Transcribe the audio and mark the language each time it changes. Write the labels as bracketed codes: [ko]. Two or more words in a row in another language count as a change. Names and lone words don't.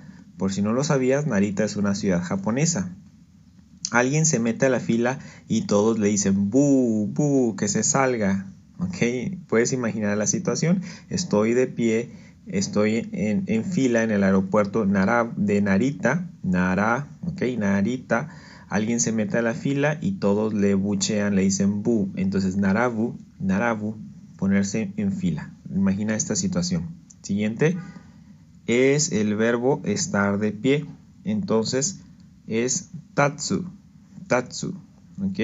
[es] Por si no lo sabías, Narita es una ciudad japonesa. Alguien se mete a la fila y todos le dicen ¡bu, bu! Que se salga. ¿Ok? ¿Puedes imaginar la situación? Estoy de pie, estoy en fila en el aeropuerto de Narita. ¿Ok? Narita. Alguien se mete a la fila y todos le buchean, le dicen bu. Entonces, narabu, ponerse en fila. Imagina esta situación. Siguiente es el verbo estar de pie. Entonces, es tatsu, ¿ok?